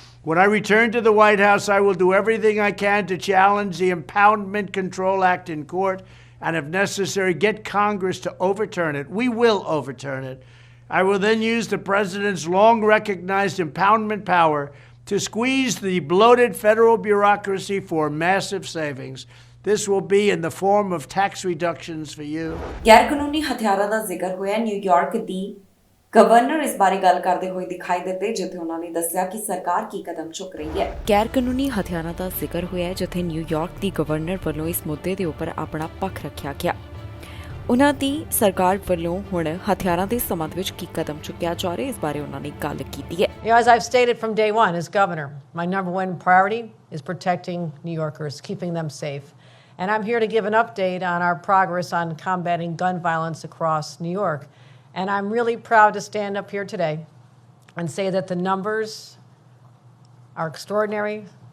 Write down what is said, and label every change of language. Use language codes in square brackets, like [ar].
[en] When I return to the White House, I will do everything I can to challenge the Impoundment Control Act in court and, if necessary, get Congress to overturn it. We will overturn it. I will then use the president's long-recognized impoundment power to squeeze the bloated federal bureaucracy for massive savings. This will be in the form of tax reductions for you. [pa] ਗੈਰ ਕਾਨੂੰਨੀ ਹਥਿਆਰਾਂ ਦਾ ਜ਼ਿਕਰ ਹੋਇਆ। New York ਦੀ governor ਇਸ ਬਾਰੇ ਗੱਲ ਕਰਦੇ ਹੋਏ ਦਿਖਾਈ ਦਿੱਤੇ ਜਿੱਥੇ ਉਹਨਾਂ ਨੇ ਦੱਸਿਆ ਕਿ ਸਰਕਾਰ ਕੀ ਕਦਮ ਚੁੱਕ ਰਹੀ ਹੈ। ਗੈਰ ਕਾਨੂੰਨੀ ਹਥਿਆਰਾਂ ਦਾ ਜ਼ਿਕਰ ਹੋਇਆ ਜਿੱਥੇ ਨਿਊਯਾਰਕ ਦੀ ਗਵਰਨਰ ਵੱਲੋਂ ਇਸ ਮੁੱਦੇ ਦੇ ਉੱਪਰ ਆਪਣਾ ਪੱਖ ਰੱਖਿਆ ਗਿਆ। ਉਹਨਾਂ ਦੀ ਸਰਕਾਰ ਵੱਲੋਂ ਹੁਣ ਹਥਿਆਰਾਂ ਦੇ ਸੰਬੰਧ ਵਿੱਚ ਕੀ ਕਦਮ ਚੁੱਕਿਆ ਜਾ ਰਿਹਾ ਇਸ ਬਾਰੇ ਉਹਨਾਂ ਨੇ ਗੱਲ ਕੀਤੀ ਹੈ। [en] As I've stated from day one as governor, my number one priority is protecting New Yorkers, keeping them safe. And I'm here to give an update on our progress on combating gun violence across New York. And I'm really proud to stand up here today and say that the numbers are extraordinary.